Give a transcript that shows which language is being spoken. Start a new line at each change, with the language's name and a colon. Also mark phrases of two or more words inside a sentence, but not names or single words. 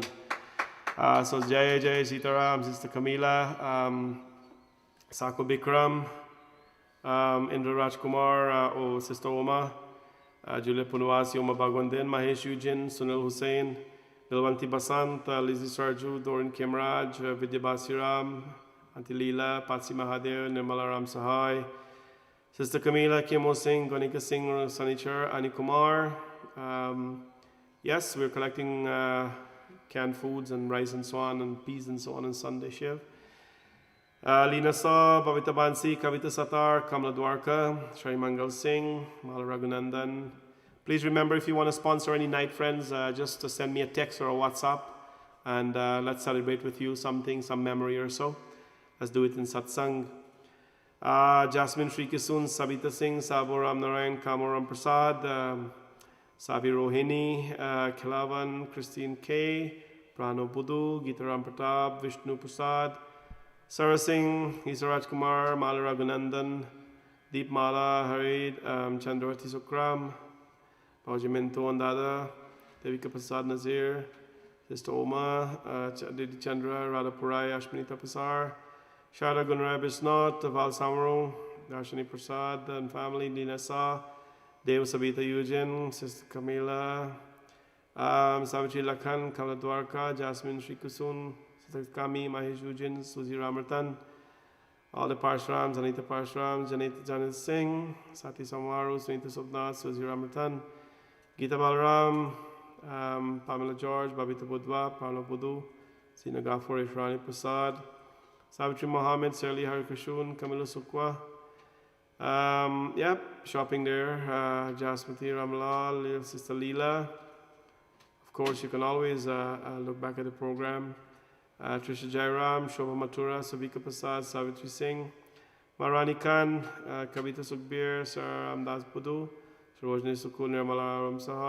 Hindi: So जय जय सीताराम,
English: Sister Camila, Sako Bikram, Indra Rajkumar, Sister Oma, Julia Punwasi, Oma Bagwandin, Mahesh Eugene, Sunil Hussain, Dilwanti Basant, Lizzie Sarju, Doran Kimraj, Vidya Basiram, Auntie Leela, Patsi Mahadev, Nirmala Ram Sahai, Sister Camila, Kimo Singh, Gonika Singh, Sanichar, Ani Kumar. Yes, we're collecting canned foods and rice and so on, and peas and so on Sunday Shiv. Lina Saab, Bhavita Bansi, Kavita Satar, Kamla Dwarka, Shri Mangal Singh, Mala Raghunandan. Please remember, if you want to sponsor any night, friends, just to send me a text or a WhatsApp, and let's celebrate with you something, some memory or so. Let's do it in Satsang. Jasmine Sri Kisun, Sabita Singh, Sabo Ram Narayan, Kamaram Prasad, Savi Rohini, Khilavan, Christine K, Prano Budu, Gitaram Pratap, Vishnu Prasad, Sarah Singh, Isaraj Kumar, Mala Raghunandan, Deep Mala, Harid, Chandravati Sukram, Paujiminto Andada, Devika Prasad Nazir, Sister Oma, Didi Chandra, Radha Purai, Ashmanita Pasar, Shara Gunra Bisnot, Val Samaro, Darshani Prasad and family, Dinasa, Dev Sabita Eugene, Sister Camila, Savitri Lakhan, Kamla Dwarka, Jasmine Sri Kusun, Kami, Mahesh Eugene, Suzy Ramartan, all the Parshrams, Anita Parshrams, Janet Singh, Sati Samwaru, Sunita Subnath, Suzy Ramartan, Gita Balram, Pamela George, Babita Budwa, Paulo Budu, Sina Gafur, Ishrani Prasad, Savitri Mohammed, Sirli Harikashun, Camila Sukwa. Shopping there, Jasmati Ramlal, little Sister Leela. Of course, you can always look back at the program. Trisha Jairam, Shobha Mathura, Savika Prasad, Savitri Singh, Marani Khan, Kavita Sukhbir, Sir Amdas Budu, Rojni Sukul, Nirmala Ram Sahai.